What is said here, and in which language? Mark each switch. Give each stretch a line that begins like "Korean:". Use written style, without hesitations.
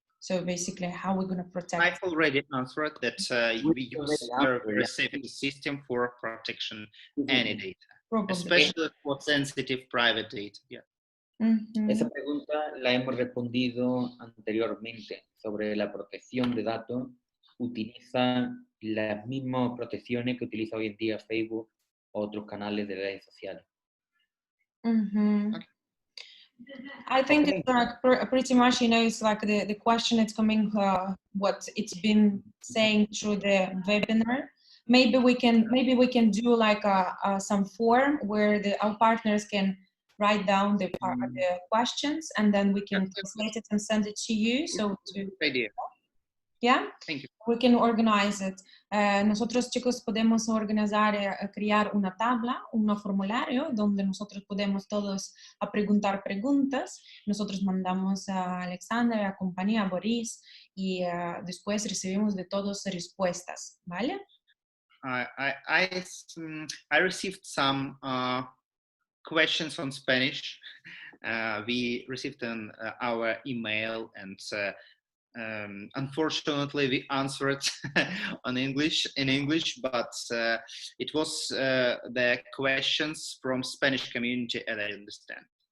English: So basically, how we're going to protect? I've already answered that we use a very safe system for protection any data, Probably. especially for sensitive private data. Yeah.
Spanish: Esa pregunta la hemos respondido anteriormente sobre la protección de datos. Utiliza las mismas protecciones que utiliza hoy en día Facebook o otros canales de redes sociales. Mm-hmm.
English: Okay. I think Okay. it's like pretty much, it's like the question is coming, what it's been saying through the webinar. Maybe we can do like some form where our partners can write down the questions, and then we can translate it and send it to you. So Good idea. Yeah, Thank you. we can organize it.
Spanish: Nosotros, chicos, podemos organizar, crear una tabla, un formulario donde nosotros podemos todos preguntar preguntas. Nosotros mandamos a Alexandra, a compañía, a Boris, y después recibimos de todos respuestas, ¿vale?
English: I received some questions on Spanish. We received our email, and unfortunately we answered in English, but it was the questions from Spanish community, and I understand.